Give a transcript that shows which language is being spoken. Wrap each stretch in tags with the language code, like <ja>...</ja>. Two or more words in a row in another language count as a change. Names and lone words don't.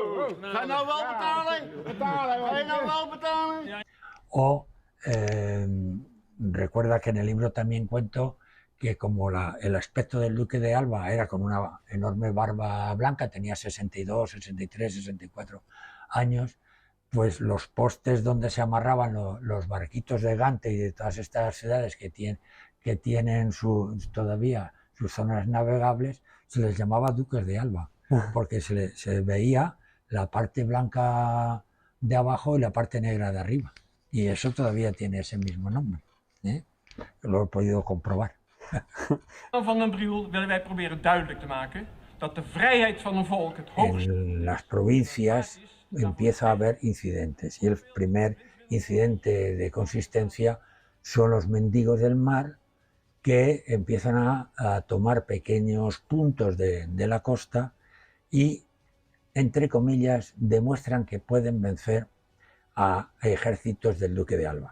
<nl>Ga je nou wel betalen? Ga je nou wel betalen?</nl> <es>O recuerda que en el libro también cuento que como el aspecto del duque de Alba era con una enorme barba blanca, tenía 62, 63, 64 años, pues los postes donde se amarraban los barquitos de Gante y de todas estas ciudades que tienen todavía sus zonas navegables, se les llamaba duques de Alba, porque se veía la parte blanca de abajo y la parte negra de arriba. Y eso todavía tiene ese mismo nombre, ¿eh? Lo he podido comprobar.</es> <nl>Van den Briel willen wij proberen duidelijk te maken dat de vrijheid van een volk het hoogste.</nl> <es>En las provincias empieza a haber incidentes y el primer incidente de consistencia son los mendigos del mar que empiezan a tomar pequeños puntos de la costa y, entre comillas, demuestran que pueden vencer a ejércitos del duque de Alba.</es>